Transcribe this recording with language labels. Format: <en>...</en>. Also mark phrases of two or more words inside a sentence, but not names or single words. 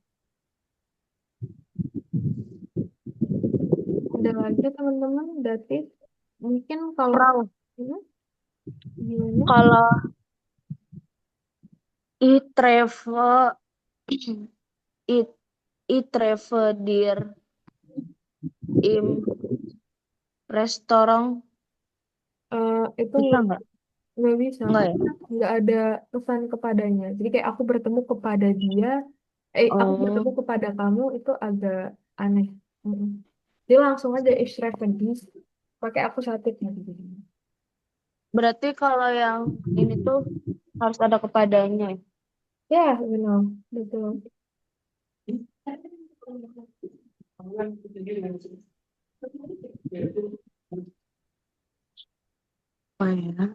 <id>Ada lagi teman-teman, datif. Mungkin kalau Frau, Hmm, gimana?</id> <en>kalau I travel I, I travel</en> <de>dir im</de> <en>restoran</en> <id>Itu bisa nggak? nggak bisa Nggak ya? karena nggak ada pesan kepadanya. Jadi kayak aku bertemu kepada dia, aku bertemu Oh, kepada kamu itu agak aneh. Mm-mm. Dia langsung aja</id> <de>ich treffe dich,</de> <id>pakai aku saatnya gitu. berarti kalau yang ini tuh harus ada kepadanya. Ya, benar, betul. Oh ya.</id>